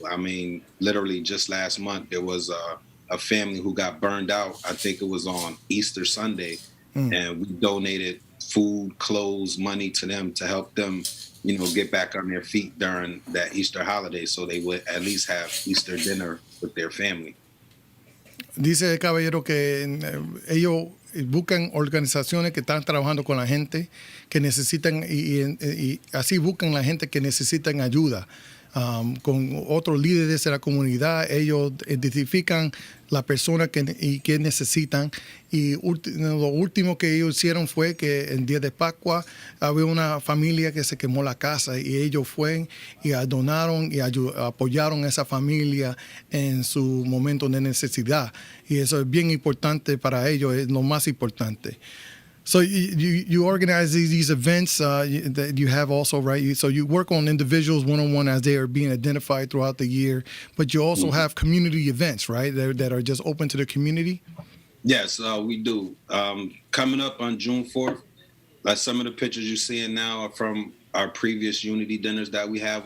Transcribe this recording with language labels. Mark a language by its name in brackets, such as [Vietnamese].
[English] I mean, literally just last month, there was a family who got burned out. I think it was on Easter Sunday, and we donated food, clothes, money to them to help them, you know, get back on their feet during that Easter holiday, so they would at least have Easter dinner with their family. [Spanish] Dice el caballero que ellos buscan organizaciones que están trabajando con la gente que necesitan, y así buscan la gente que necesitan ayuda. Con otros líderes de la comunidad, ellos identifican las personas que necesitan. Y lo último que ellos hicieron fue que el día de Pascua había una familia que se quemó la casa, y ellos fueron y donaron y apoyaron a esa familia en su momento de necesidad. Y eso es bien importante para ellos, es lo más importante. [English] So you organize these events that you have also, right? So you work on individuals one-on-one as they are being identified throughout the year, but you also have community events, right, that are just open to the community? Yes, we do. Coming up on June 4th, like some of the pictures you're seeing now are from our previous unity dinners that we have.